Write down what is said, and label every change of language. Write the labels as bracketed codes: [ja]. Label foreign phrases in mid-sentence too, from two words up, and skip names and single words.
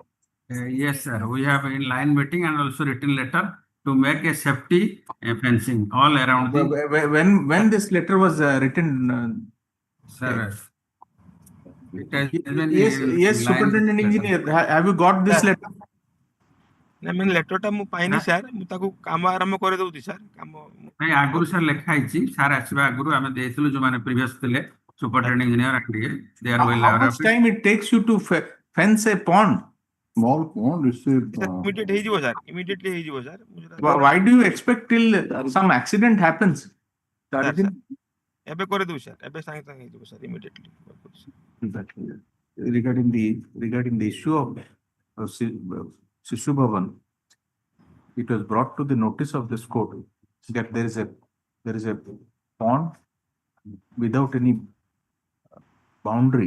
[en] Yes, sir. We have in line meeting and also written letter to make a safety fencing all around the. When this letter was written, Sir, it has been yes, Superintendent Engineer, have you got this letter? [or] ନା ମାନେ ଲେଟରଟା ମୁଁ ପାଇନି ସାର୍ ମୁଁ ତାକୁ କାମ ଆରମ୍ଭ କରିଦଉଛି ସାର୍ କାମ ନାଇଁ ଆଗରୁ ସାର୍ ଲେଖା ହେଇଛି ସାର୍ ଆସିବା ଆଗରୁ ଆମେ ଦେଇଥିଲୁ ଯୋଉମାନେ ପ୍ରିଭିୟସ୍ ଥିଲେ [en] superintendent engineer [or] ଟିକେ [en] they are well How aware much of it. time it takes you to fence a pond? Small pond, it's [or] immediate ହେଇଯିବ ସାର୍ immediately ହେଇଯିବ ସାର୍ [en] Why do you expect till some accident happens? [or] ଏବେ କରିଦେବୁ ସାର୍ ଏବେ ସାଙ୍ଗେ ସାଙ୍ଗେ ହେଇଯିବ ସାର୍ immediately [en] regarding the issue of Sisubhavan, it was brought to the notice of this court that there is a pond without any boundary,